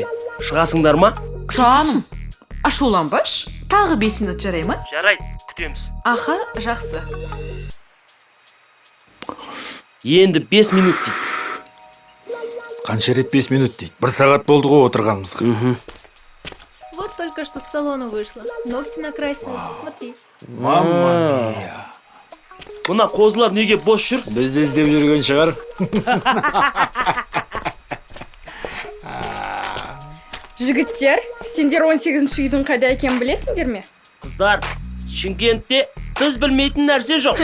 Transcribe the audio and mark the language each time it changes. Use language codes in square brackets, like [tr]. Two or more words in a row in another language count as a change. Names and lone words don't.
[kk] Шығасыңдар ма? Жаным, ашуланбаш. Тағы 5 минут жарай ма? Жарайды, күтеміз. Аха, жақсы. Енді 5 минут дейді. Қанша рет 5 минут дейді. 1 сағат болды ғой отырғанымызға. [ru] Вот только что с салона вышла. Ногти накрасила. Смотри. [it] Мамма мия. [kk] Мына қозылар неге бос жүр? Бізді іздеп жүрген шығар. Жігіттер, сендер 18-ші үйдің қайда екенін білесіңдер ме? Қыздар, Шымкентте біз білмейтін нәрсе жоқ.